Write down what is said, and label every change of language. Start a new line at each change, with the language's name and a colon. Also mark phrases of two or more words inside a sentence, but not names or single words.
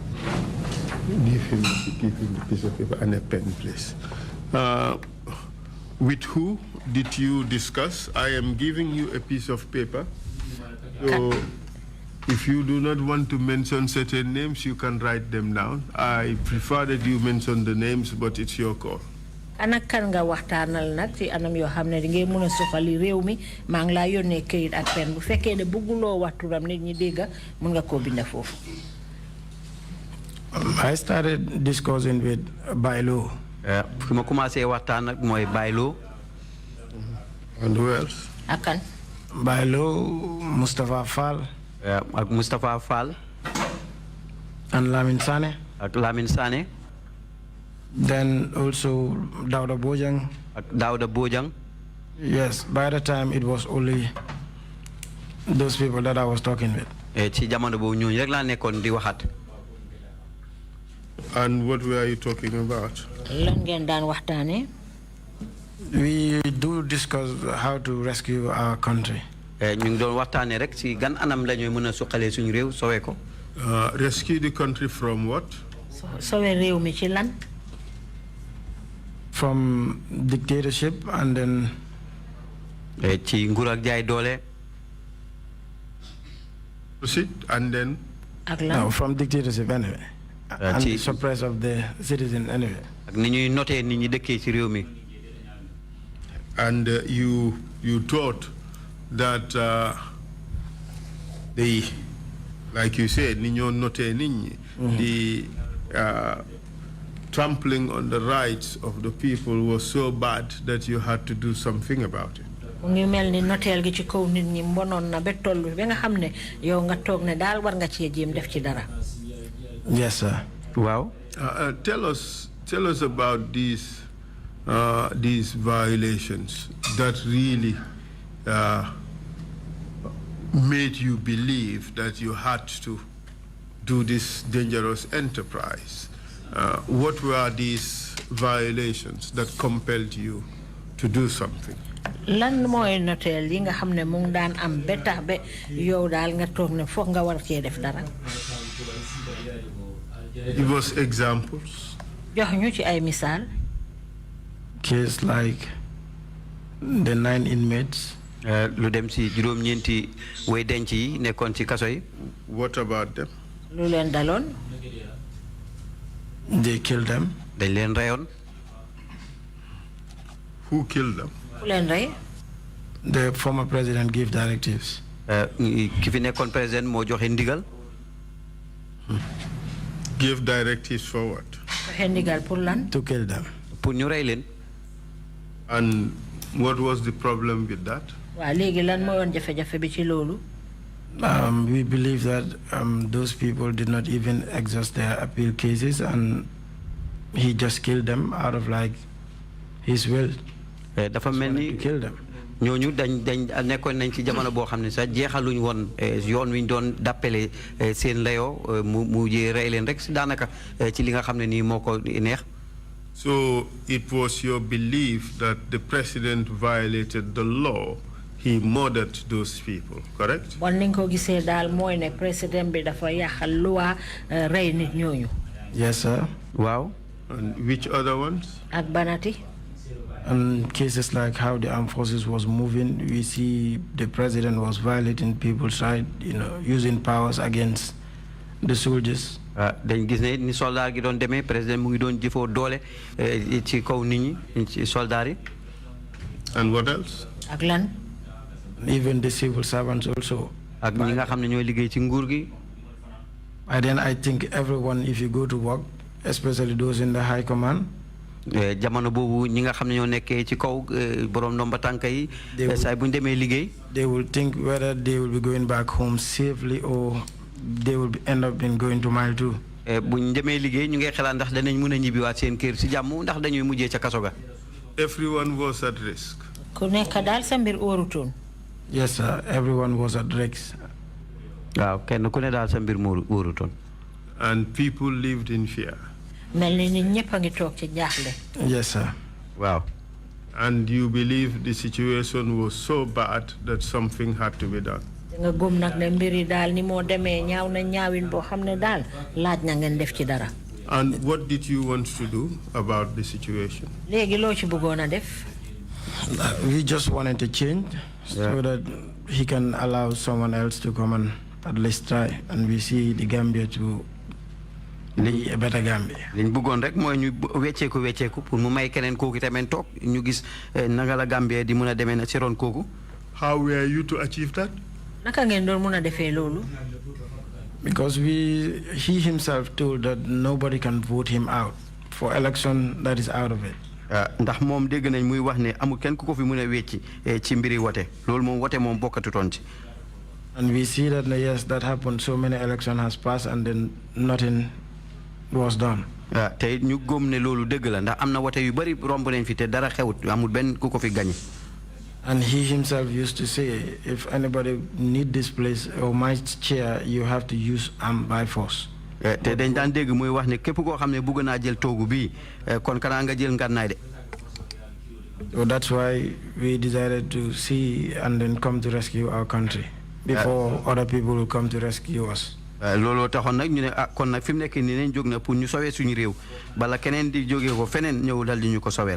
English: Give him the piece of paper and a pen, please. With who did you discuss? I am giving you a piece of paper. So if you do not want to mention certain names, you can write them down. I prefer that you mention the names, but it's your call.
Wolof: Ana kan nga waxtaanal nag ci anam yoo xam ne di ngay mën a suqali réew mi maa ngi laa yónnee këyit ak pen bu fekkee ne bëgguloo waxturam nit ñi dégg mën nga koo binda foofu.
English: I started discussing with Bailo.
Wolof: fi ma commencé waxtaan ak mooy Bailo.
English: And who else?
Wolof: Ak kan?
English: Bailo, Mustafa Fall.
Wolof: Ak Mustafa Fall.
English: And Lamin Sane.
Wolof: Ak Lamin Sane.
English: Then also Dauda Bojang.
Wolof: Ak Dauda Bojang.
English: Yes, by the time it was only those people that I was talking with.
Wolof: Ci jamono boobu ñooñu rek laa nekkoon di waxat.
English: And what were you talking about?
Wolof: Lan ngeen daan waxtaanee?
English: We do discuss how to rescue our country.
Wolof: ñu ngi doon waxtaanee rek ci gan anam la ñuy mën a suqalee suñu réew sowee ko.
English: Rescue the country from what?
Wolof: Sowee réew mi ci lan?
English: From dictatorship and then
Wolof: ci nguur ak jaay doole.
English: And then? No, from dictatorship anyway. And the suppress of the citizen anyway.
Wolof: Ak ni ñuy noté nit ñi dëkkee ci réew mi.
English: And you thought that they, like you said, the trampling on the rights of the people was so bad that you had to do something about it.
Wolof: Ngi melni notel gi ci kaw nit ñi mbonon na be tollu be nga xamne yow nga tok ne dal war nga ci jëm def ci dara.
English: Yes sir. Wow. Tell us about these violations that really made you believe that you had to do this dangerous enterprise. What were these violations that compelled you to do something?
Wolof: Lan moy notel yi nga xamne mu ngi daan am be tax be yow dal nga tok ne fokk nga war ci def dara.
English: Give us examples.
Wolof: Jox ñu ci ay misal.
English: Case like the 9 inmates.
Wolof: Lu dem ci juroom ñenti way denc yi nekkon ci kaso yi.
English: What about them?
Wolof: Lu leen dalon?
English: They killed them.
Wolof: Dañ leen rayon.
English: Who killed them?
Wolof: Ku leen ray?
English: The former president gave directives.
Wolof: Ki fi nekkon president mo joxe ndigal.
English: Give directives for what?
Wolof: Joxe ndigal pour lan?
English: To kill them.
Wolof: Pour ñu ray leen.
English: And what was the problem with that?
Wolof: Wa legi lan mo won jafe-jafe bi ci lolu?
English: We believe that those people did not even exhaust their appeal cases and he just killed them out of like his will.
Wolof: Dafa melni
English: kill them.
Wolof: ñooñu dañ nekkoon nañ ci jamono boo xam ne sax jeexaluñ woon yoon wi ñu doon dappale seen layoo mu rey leen rek si daanaka ci li nga xam ne nii moo ko neex.
English: So it was your belief that the president violated the law. He murdered those people, correct?
Wolof: Bon ni ko gisee daal mooy ne président bi dafa yàqal loi rey nit ñooñu.
English: Yes sir. Wow. And which other ones?
Wolof: Ak banati.
English: And cases like how the armed forces was moving, we see the president was violating people's rights, using powers against the soldiers.
Wolof: dañ gis ne ni soldat gi doon demee président mu ngi doon jëfoo doole ci kaw nit ñi ci soldat yi.
English: And what else?
Wolof: Ak lan?
English: Even the civil servants also.
Wolof: Ak ñi nga xam ne ñooy liggéey ci nguur gi.
English: And then I think everyone, if you go to work, especially those in the high command,
Wolof: jamono boobu ñi nga xam ne ñoo nekkee ci kaw borom ndomba tànk yi saa bu ñu demee liggéey.
English: They will think whether they will be going back home safely or they will end up in going to Mile 2.
Wolof: bu ñu demee liggéey ñu ngi xalaat ndax danañ mën a ñibbiwaat seen kër si jàmm ndax dañuy mujjee ca kaso ga.
English: Everyone was at risk.
Wolof: Ku nekk daal sa mbir óorutoon.
English: Yes sir, everyone was at risk.
Wolof: waaw kenn ku ne daal sa mbir moo óorutoon.
English: And people lived in fear.
Wolof: Mel ni nit ñëpp a ngi toog ci jaaxle.
English: Yes sir. Wow. And you believe the situation was so bad that something had to be done.
Wolof: Nga gëm nag ne mbiri daal ni moo demee ñaaw na ñaawin boo xam ne daal laaj na ngeen def ci dara.
English: And what did you want to do about the situation?
Wolof: Léegi loo ci bëggoon a def?
English: We just wanted to change so that he can allow someone else to come and at least try, and we see the Gambia to be a better Gambia.
Wolof: liñ bëggoon rek mooy ñu wecceeku pour mu may keneen kooku tamit toog ñu gis naka la Gambia di mën a demee na ci ron kooku.
English: How were you to achieve that?
Wolof: Naka ngeen doon mën a defee loolu?
English: Because he himself told that nobody can vote him out for election that is out of it.
Wolof: Ndax moom dégg nañ muy wax ne amul kenn ku ko fi mën a wecci ci mbiri wote loolu moom wote moom bokkatutoon ci.
English: And we see that yes, that happened. So many elections has passed and then nothing was done.
Wolof: te ñu gëm ne loolu dëgg la ndax am na wote yu bari romb nañ fi te dara xewut amul benn ku ko fi gañe.
English: And he himself used to say, if anybody need this place or my chair, you have to use by force.
Wolof: te dañ daan dégg muy wax ne képp koo xam ne bëgg naa jël toogu bii kon kanaa nga jël ngànnaay de.
English: So that's why we decided to see and then come to rescue our country before other people will come to rescue us.
Wolof: looloo taxoon nag ñu ne kon nag fi mu nekk nii nañ jóg na pour ñu sowee suñu réew bala keneen di jógee ko feneen ñëw dal di ñu ko soweel.